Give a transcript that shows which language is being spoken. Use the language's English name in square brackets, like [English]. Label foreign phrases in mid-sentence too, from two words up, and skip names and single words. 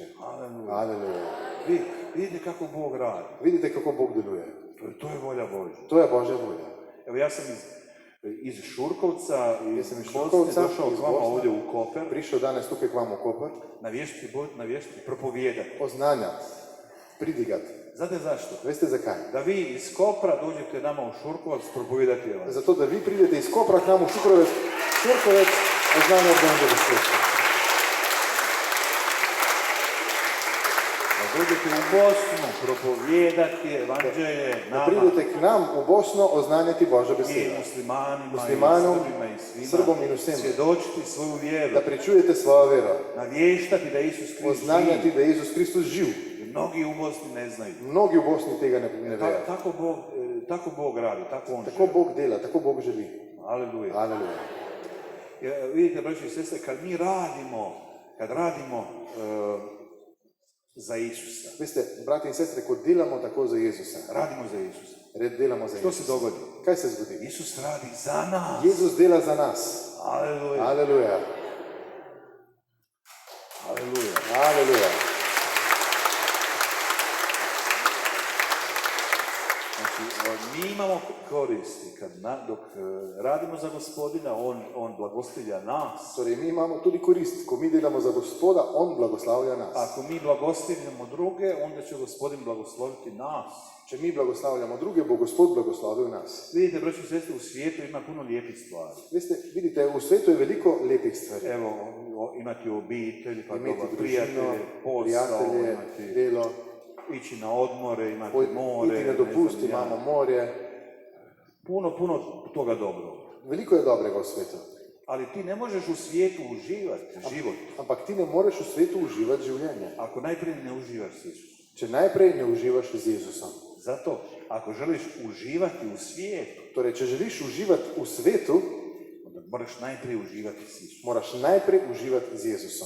[Croatian] Aleluja. [Slovenian] Aleluja. [Croatian] Vidite kako Bog radi. [Slovenian] Vidite, kako Bog deluje. [Croatian] To je volja Božja. [Slovenian] To je Božja volja. [Croatian] Evo, ja sam iz Šurkovca, Ja sam iz Bosne Šurkovca, došao iz k vama Bosne. ovdje u Koper, [Slovenian] Prišel danes tukaj k vam v Koper, [Croatian] navještiti, propovijedati. [Slovenian] oznanjati, pridigati. [Croatian] Znate zašto? [Slovenian] Veste zakaj? [Croatian] Da vi iz Kopra dođete nama u Šurkovac propovijedati evanđelje. [Slovenian] Zato, da vi pridete iz Kopra k nam v Šurkovec, oznanjati Božjo besedo. [Croatian] dođete u Bosnu propovijedati evanđelje [Slovenian] Da [Croatian] nama [Slovenian] pridete k nam u Bosno oznanjati Božjo [Croatian] i [Slovenian] besedo. [Croatian] muslimanima, [Slovenian] Muslimanom, [Croatian] i Srbima i svima, [Slovenian] Srbom i vsem. [Croatian] svjedočiti svoju vjeru, [Slovenian] Da pričujete svojo vero. [Croatian] navještati da Isus Krist [Slovenian] Oznanjati [Croatian] živ. [Slovenian] da je Jezus Kristus živ. [Croatian] Mnogi u Bosni ne znaju. [Slovenian] Mnogi u Bosni tega ne vejo. [Croatian] Tako Bog radi, tako On [Slovenian] Tako [Croatian] želi. [Slovenian] Bog dela, tako Bog želi. [Croatian] Aleluja. [Slovenian] Aleluja. [Croatian] Vidite, braći i sestre, kad radimo za Isusa, [Slovenian] Veste, brati in sestre, ko delamo tako za Jezusa, [Croatian] radimo za Isusa. [Slovenian] delamo za [Croatian] Što se [Slovenian] Jezusa. [Croatian] dogodi? [Slovenian] Kaj se zgodi? [Croatian] Isus radi za nas. [Slovenian] Jezus dela za nas. [Croatian] Aleluja. [Slovenian] Aleluja. [Croatian] Aleluja. [Slovenian] Aleluja. [Croatian] Znači, mi imamo koristi dok radimo za Gospodina, On blagoslavlja nas. [Slovenian] Torej, mi imamo tudi korist. Ko mi delamo za Gospoda, On blagoslavlja nas. [Croatian] Ako mi blagoslavljamo druge, onda će Gospodin blagosloviti nas. [Slovenian] Če mi blagoslavljamo druge, bo Gospod blagoslavil nas. [Croatian] Vidite, braći i sestre, u svijetu ima puno lijepih stvari. [Slovenian] Veste, vidite, v svetu je veliko lepih stvari. [Croatian] Evo, imati obitelj, pa [Slovenian] Imeti [Croatian] dobar [Slovenian] družino, [Croatian] prijatelje, posao, [Slovenian] prijatelje, [Croatian] imati, [Slovenian] delo, [Croatian] ići na odmore, imati more. [Slovenian] iti na dopust, imamo morje. [Croatian] Puno toga dobro. [Slovenian] Veliko je dobrega v svetu. [Croatian] Ali ti ne možeš u svijetu uživati život [Slovenian] Ampak ti ne moreš v svetu uživati življenje, [Croatian] ako najprije ne uživaš s Isusom. [Slovenian] če najprej ne uživaš z Jezusom. [Croatian] Zato, ako želiš uživati u svijetu, [Slovenian] Torej, če želiš uživati v svetu, [Croatian] onda moraš najprije uživati s Isusom. [Slovenian] moraš najprej uživati z Jezusom.